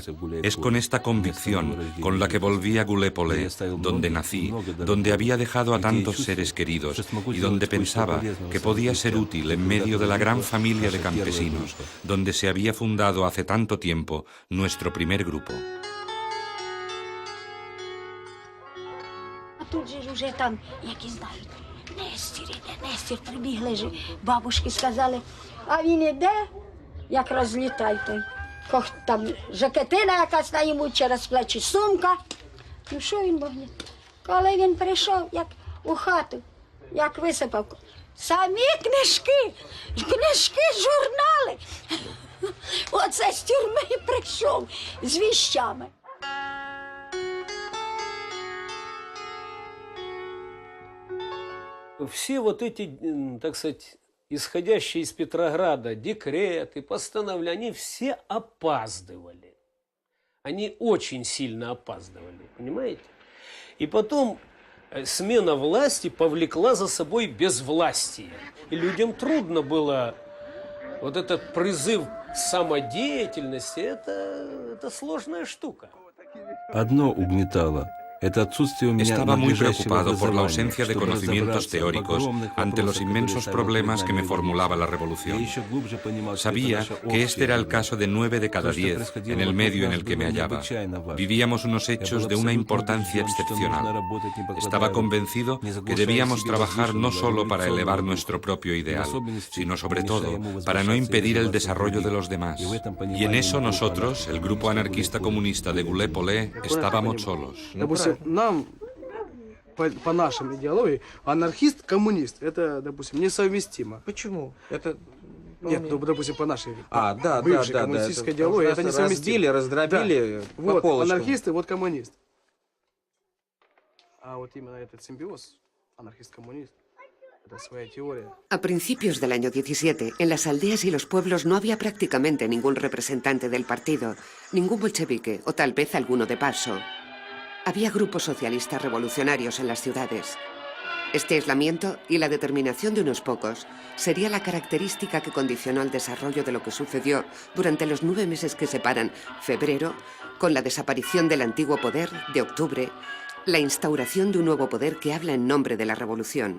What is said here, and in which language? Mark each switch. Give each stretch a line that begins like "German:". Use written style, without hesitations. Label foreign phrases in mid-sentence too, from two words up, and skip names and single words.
Spanish: Es con esta convicción con la que volví a Gulépole, donde nací, donde había dejado a tantos seres queridos y donde pensaba que podía ser útil en medio de la gran familia de campesinos, donde se había fundado hace tanto tiempo nuestro primer grupo.
Ukrainian: Тут же вже там, які знають, Нестір, прибігли ж, бабушки сказали, а він іде, як розлітай той. Там жакетина якась на йому через плечі, сумка. Ну що він мог? Коли він прийшов, як у хату, як висипав, самі книжки, журнали. Оце з тюрми і прийшов з віщами.
Russian: Все вот эти, так сказать, исходящие из Петрограда декреты, постановления, они все опаздывали. Они очень сильно опаздывали, понимаете? И потом смена власти повлекла за собой безвластие. И людям трудно было вот этот призыв к самодеятельности, это сложная штука. Одно угнетало.
Spanish: Estaba muy preocupado por la ausencia de conocimientos teóricos ante los inmensos problemas que me formulaba la revolución. Sabía que este era el caso de 9 de cada 10 en el medio en el que me hallaba. Vivíamos unos hechos de una importancia excepcional. Estaba convencido que debíamos trabajar no solo para elevar nuestro propio ideal, sino sobre todo para no impedir el desarrollo de los demás. Y en eso nosotros, el grupo anarquista comunista de Gulépole, estábamos solos.
Russian: Нам, по нашей идеологии, анархист-коммунист, это, допустим, несовместимо. Почему? Нет, ну, допустим, по нашей бывшей коммунистической идеологии, это несовместимо. Раздробили по полочкам. Вот анархисты, вот коммунист. А вот именно этот симбиоз, анархист-коммунист, это своя теория.
Spanish: A principios del año 17, en las aldeas y los pueblos no había prácticamente ningún representante del partido, ningún bolchevique o tal vez alguno de paso. Había grupos socialistas revolucionarios en las ciudades. Este aislamiento y la determinación de unos pocos sería la característica que condicionó el desarrollo de lo que sucedió durante los 9 meses que separan febrero, con la desaparición del antiguo poder, de octubre, la instauración de un nuevo poder que habla en nombre de la revolución.